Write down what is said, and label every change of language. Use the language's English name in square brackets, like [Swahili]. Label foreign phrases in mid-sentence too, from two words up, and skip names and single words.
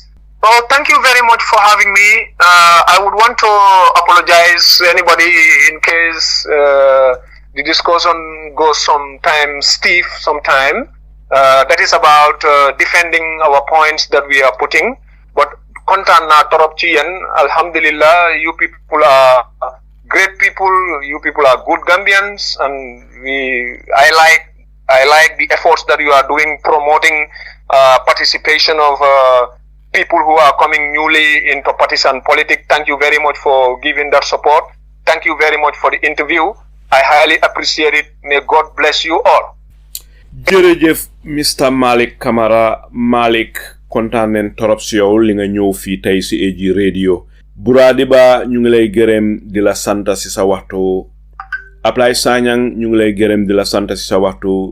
[English] Oh, thank you very much for having me. I would want to apologize to anybody in case the discussion goes sometimes stiff sometime. That is about defending our points that we are putting. [Wolof] But kontaan naa torop ci yéen, alhamdulillah, [English] you people are great people, you people are good Gambians, and I like the efforts that you are doing promoting participation of people who are coming newly into partisan politics. Thank you very much for giving that support. Thank you very much for the interview. I highly appreciate it. May God bless you all. [Wolof] Jërëjëf Mr. Malik Camara. Malik, kontaan nañ torop si yow li nga ñëw fii tey si AG Radio. Buraadi ba ñu ngi lay gërëm di la sant si sa waxtu. Ablay Sanyang ñu ngi lay gërëm di la sant si sa waxtu.